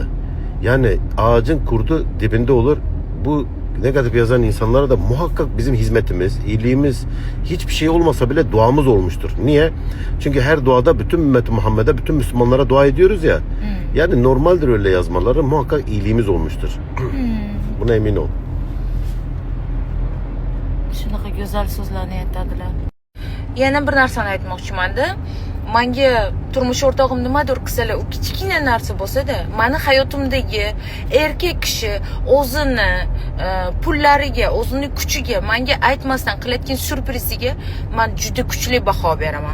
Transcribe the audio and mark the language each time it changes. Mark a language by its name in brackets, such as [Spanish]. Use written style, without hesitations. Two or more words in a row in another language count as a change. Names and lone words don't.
[Turkish] Yani ağacın kurdu dibinde olur. Bu negatif yazan insanlara da muhakkak bizim hizmetimiz, iyiliğimiz, hiçbir şey olmasa bile duamız olmuştur. Niye? Çünkü her duada bütün ümmet Muhammed'e, bütün Müslümanlara dua ediyoruz ya. Yani normaldir öyle yazmaları, muhakkak iyiliğimiz olmuştur. Buna emin ol. [Uzbek] Shunaqa go'zal so'zlarni aytadilar. Yana bir narsani aytmoqchiman-da. menga turmush o'rtog'im nimadir qilsalar, u kichkina narsa bo'lsa-da, meni hayotimdagi erkak kishi o'zini pullariga, o'zini kuchiga menga aytmasdan qilayotgan syurpriziga men juda kuchli baho beraman.